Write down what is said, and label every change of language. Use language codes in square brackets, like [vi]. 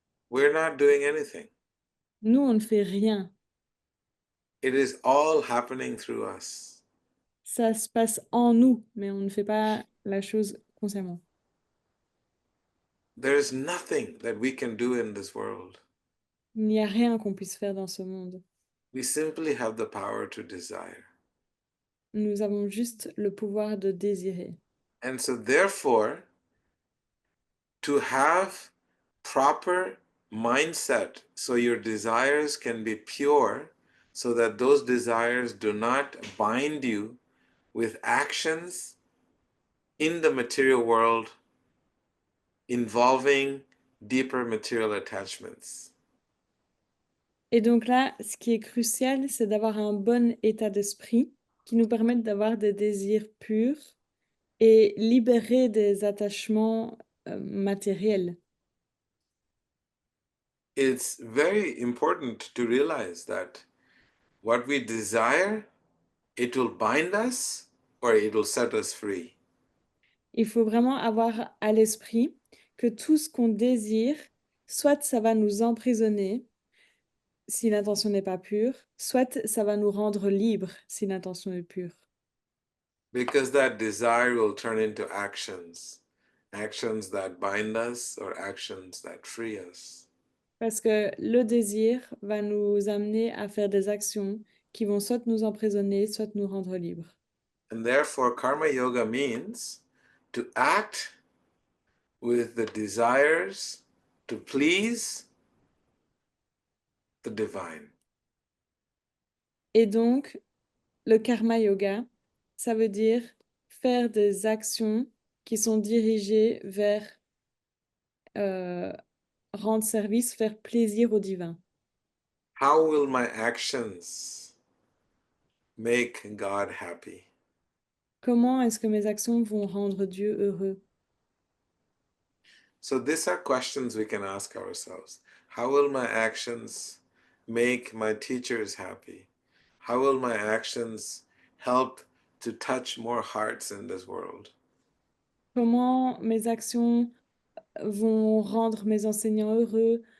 [en] We're not doing anything. [fr] Nous, on ne fait rien. [en] It is all happening through us. [fr] Ça se passe en nous, mais on ne fait pas la chose consciemment. [en] There is nothing that we can do in this world. [fr] Il n'y a rien qu'on puisse faire dans ce monde. [en] We simply have the power to desire. [fr] Nous avons juste le pouvoir de désirer. [en] And so, therefore, to have proper mindset so your desires can be pure, so that those desires do not bind you with actions in the material world involving deeper material attachments. [fr] Et donc là, ce qui est crucial, c'est d'avoir un bon état d'esprit qui nous permette d'avoir des désirs purs et libérer des attachements matériels. [en] It's very important to realize that what we desire, it will bind us or it will set us free. [fr] Il faut vraiment avoir à l'esprit que tout ce qu'on désire, soit ça va nous emprisonner si l'intention n'est pas pure, soit ça va nous rendre libres si l'intention est pure. [en] Because that desire will turn into actions, actions that bind us or actions that free us. [fr] Parce que le désir va nous amener à faire des actions qui vont soit nous emprisonner, soit nous rendre libres. [en] And therefore, karma yoga means to act with the desires to please the divine. [fr] Et donc, le karma yoga, ça veut dire faire des actions qui sont dirigées vers rendre service, faire plaisir au divin. [en] How will my actions make God happy? [fr] Comment est-ce que mes actions vont rendre Dieu heureux? [en] So these are questions we can ask ourselves. How will my actions make my teachers happy? How will my actions help to touch more hearts in this world? [fr] Comment mes actions vont rendre mes enseignants heureux?